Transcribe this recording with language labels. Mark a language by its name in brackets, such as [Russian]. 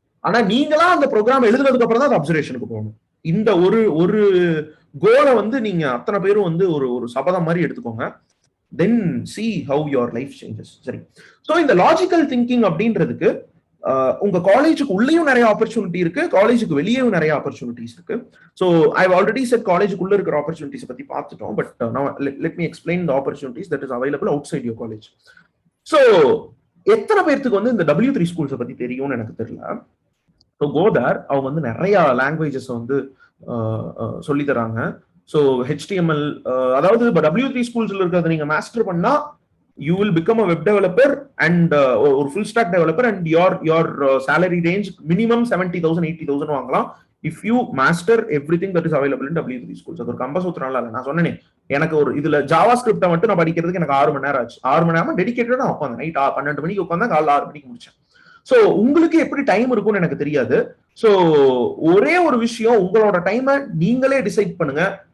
[Tamil] ஆனா நீங்களா அந்த ப்ரோக்ராம் எழுதுனதுக்கு அப்புறம் தான் அது அப்சர்வேஷனுக்கு போகணும். இந்த ஒரு கோலை வந்து நீங்க அத்தனை பேரும் வந்து ஒரு சபதம் மாதிரி எடுத்துக்கோங்க. [English] then see how your life changes. [Tamil] சரி, ஸோ இந்த லாஜிக்கல் திங்கிங் அப்படின்றதுக்கு உங்க காலேஜுக்கு உள்ளேயும் நிறைய ஆப்பர்ச்சுனிட்டி இருக்கு, காலேஜுக்கு வெளியேயும் நிறைய ஆப்பர்ச்சுனிட்டிஸ் இருக்கு. [English] so I already said [Tamil] காலேஜுக்குள்ள இருக்கிற ஆப்பர்ச்சுனிட்டிஸ் பத்தி பார்த்துட்டோம். [English] But let me explain the opportunities that is available outside your college. [Tamil] So எத்தனை பேருக்கு வந்து இந்த W3 ஸ்கூல்ஸை பத்தி தெரியும்னு எனக்கு தெரியல. ஸோ கோதர் அவங்க வந்து நிறைய லாங்குவேஜஸ் வந்து சொல்லி தராங்க. [English] so HTML, அதாவது W3 ஸ்கூல்ஸ்ல இருக்கிறத நீங்க மாஸ்டர் பண்ணா you will become a web developer and or full stack developer and your salary range minimum 70,000 80,000 [Tamil] வாங்கலாம் [English] if you master everything that is available in W3 schools. [Tamil] அது ஒரு கம்பசூத்திரம்ல இல்ல. நான் சொன்னேனே, எனக்கு ஒரு இதுல ஜாவா ஸ்கிரிப்டை மட்டும் நான் படிக்கிறதுக்கு எனக்கு 6 மணி நேரம் ஆச்சு. 6 மணி நேரம் டெடிகேட்டடா உட்காந்து நைட் 12 மணிக்கு உட்காந்தா காலைல 6 மணிக்கு முடிச்சேன். ஸோ உங்களுக்கு எப்படி டைம் இருக்கும்னு எனக்கு தெரியாது. ஸோ ஒரே ஒரு விஷயம், உங்களோட டைமை நீங்களே டிசைட் பண்ணுங்க.